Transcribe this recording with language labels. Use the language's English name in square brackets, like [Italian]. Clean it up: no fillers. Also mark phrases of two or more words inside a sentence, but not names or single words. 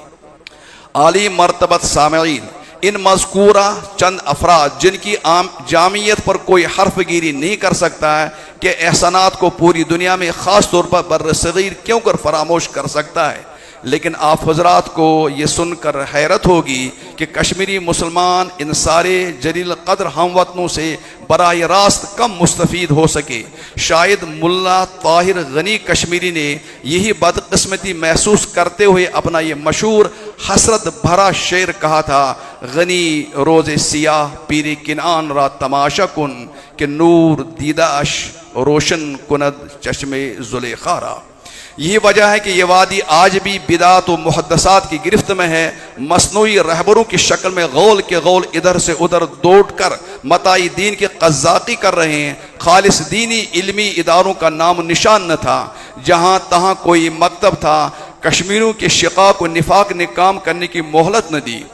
[Urdu] عالی مرتبت سامعین، ان مذکورہ چند افراد جن کی جامعیت پر کوئی حرف گیری نہیں کر سکتا ہے کہ احسانات کو پوری دنیا میں خاص طور پر بر صغیر کیوں کر فراموش کر سکتا ہے، لیکن آپ حضرات کو یہ سن کر حیرت ہوگی کہ کشمیری مسلمان ان سارے جلیل قدر ہم وطنوں سے براہ راست کم مستفید ہو سکے۔ شاید ملا طاہر غنی کشمیری نے یہی بدقسمتی محسوس کرتے ہوئے اپنا یہ مشہور حسرت بھرا شعر کہا تھا، [Persian] غنی روز سیاہ پیری کنعان را تماشا کن کہ نور دیداش روشن کند چشم زلیخا را۔ [Urdu] یہی وجہ ہے کہ یہ وادی آج بھی بدعات و محدثات کی گرفت میں ہے، مصنوعی رہبروں کی شکل میں غول کے غول ادھر سے ادھر دوڑ کر متاعی دین کی قزاقی کر رہے ہیں۔ خالص دینی علمی اداروں کا نام و نشان نہ تھا، جہاں تہاں کوئی مکتب تھا، کشمیریوں کے شقاق و نفاق نے کام کرنے کی مہلت نہ دی۔